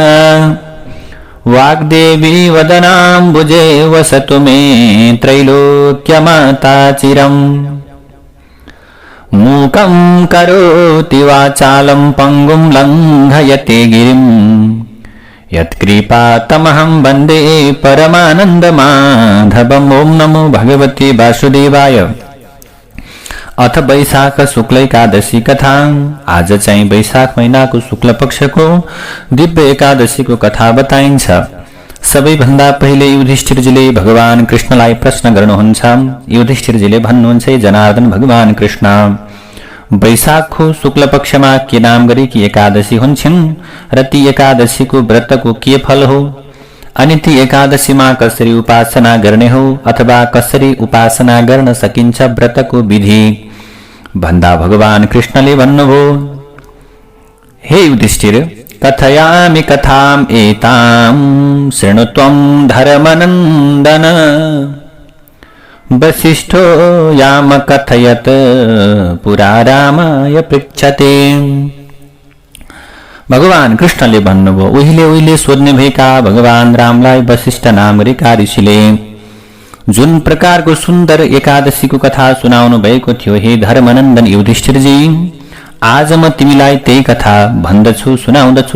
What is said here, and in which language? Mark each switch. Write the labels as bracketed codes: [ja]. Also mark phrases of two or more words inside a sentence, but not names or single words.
[sa] वाग्देवी वदनाम्बुजे वसतु मे त्रैलोक्यमाता चिरम् मूकं करोति वाचालं पङ्गुं लङ्घयते गिरिम् यत्कृपातमहं वन्दे परमानन्दमाधवम्। ओम नमो भगवते वासुदेवाय। अथ वैशाख शुक्ल एकादशी कथा। [ne] आज चाहिँ वैशाख महिनाको शुक्ल पक्षको दिव्य एकादशीको कथा बताइन्छ। सबैभन्दा पहिले युधिष्ठिरजीले भगवान कृष्णलाई प्रश्न गर्नुहुन्छ। युधिष्ठिरजीले भन्नुहुन्छ, जनार्दन भगवान कृष्ण, वैशाखको शुक्ल पक्षमा के नाम गरेकी एकादशी हुन्छन् र ती एकादशीको व्रतको के फल हो, अनि ती एकादशीमा कसरी उपासना गर्ने हो अथवा कसरी उपासना गर्न सकिन्छ व्रतको विधि भन्दा भगवान कृष्णले भन्नुभयो, [sa] हे युधिष्ठिर, कथयामि कथाम् एतां शृणु त्वं धर्मनन्दन। वसिष्ठो याम कथयत पुरा रामाय पृच्छते। [ne] भगवान कृष्णले भन्नुभयो, उहिले सोध्ने भएका भगवान रामलाई वसिष्ठ नाम गरेका ऋषिले जुन प्रकारको सुन्दर एकादशीको कथा सुनाउनु भएको थियो, हे धर्मनन्दन युधिष्ठिरजी, आज म तिमीलाई त्यही कथा भन्दछु, सुनाउँदछु।